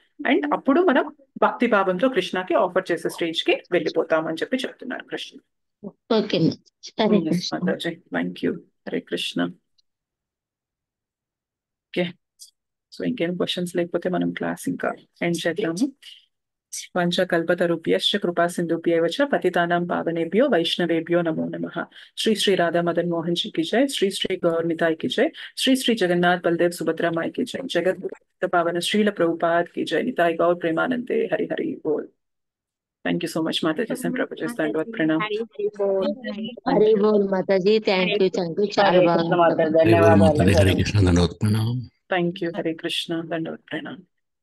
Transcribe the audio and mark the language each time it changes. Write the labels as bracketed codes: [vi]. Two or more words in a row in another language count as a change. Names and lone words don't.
[te] అండ్ అప్పుడు మనం భక్తి భావంతో కృష్ణకి ఆఫర్ చేసే స్టేజ్ కి వెళ్ళిపోతాం అని చెప్పి చెప్తున్నారు కృష్ణ. ఓకే [en] మాతాజీ, thank you. హరే కృష్ణ. [te] ఓకే, సో ఇంకేం క్వశ్చన్స్ లేకపోతే మనం క్లాస్ ఇంకా ఎండ్ చేద్దాము. [sa] పంచకల్పతరుభ్యశ్చ కృపా సింధుభ్యైవ చ పతితానాం పావనేభ్యో వైష్ణవేభ్యో నమో నమః. [hi] श्री श्री राधा मदन मोहन जी की जय, श्री श्री गौर निताई की जय, श्री श्री जगन्नाथ बलदेव सुभद्रा माई की जय, जगत गुरु पावन श्रील प्रभुपाद की जय, निताई गौर प्रेमानंदे हरि हरि बोल. [en] Thank you so much माताजी. [hi] प्रभु दंडवत प्रणाम. हरि बोल माताजी, [en] thank you [te] చాలా బాగా. హరే కృష్ణ దండవత్ ప్రణామం. [en] thank you. [te] హరే కృష్ణ దండవత్ ప్రణాम.